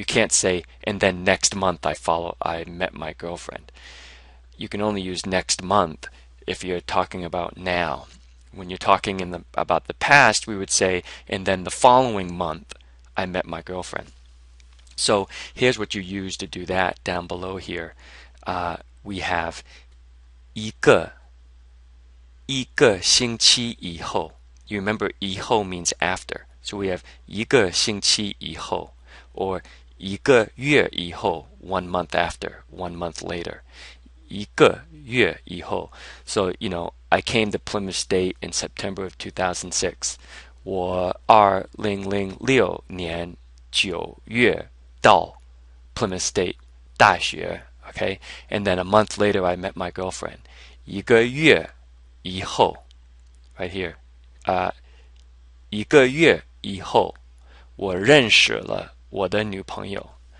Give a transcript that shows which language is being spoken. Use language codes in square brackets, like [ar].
[en] You can't say, and then next month I met my girlfriend. You can only use next month if you're talking about now. When you're talking about the past, we would say, and then the following month I met my girlfriend. So here's what you use to do that down below here. We have [zh] 一个星期以后. [en] You remember 以后 means after. So we have [zh] 一个星期以后, [en] or [zh] 一个月以后, [en] 1 month after, 1 month later. [zh] 一个月以后. [en] So, I came to Plymouth State in September of 2006. [zh] 我2006年9月到 Plymouth State 大学. [en] Okay? And then a month later I met my girlfriend. [zh] 一个月以后. [en] Right here. [zh] 一个月以后我认识了我的女朋友.